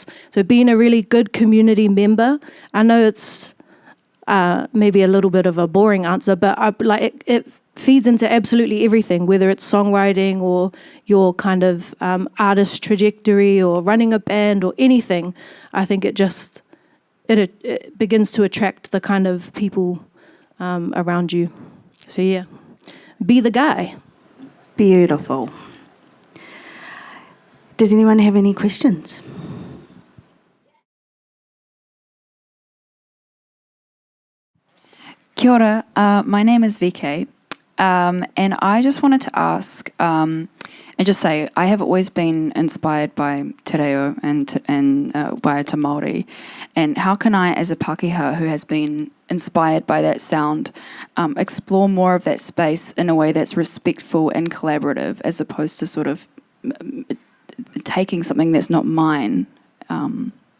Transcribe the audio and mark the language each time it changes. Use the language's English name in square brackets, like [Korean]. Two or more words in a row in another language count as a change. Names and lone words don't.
[English] So being a really good community member, I know it's maybe a little bit of a boring answer, but it feeds into absolutely everything, whether it's songwriting or your kind of artist trajectory or running a band or anything. I think it begins to attract the kind of people around you. So yeah, be the guy. Beautiful. Does anyone have any questions? [Māori] Kia ora, [English] my name is VK, and I just wanted to ask and just say I have always been inspired by Te Reo and Waiata Māori, and how can I, as a Pākehā who has been inspired by that sound, explore more of that space in a way that's respectful and collaborative, as opposed to sort of taking something that's not mine.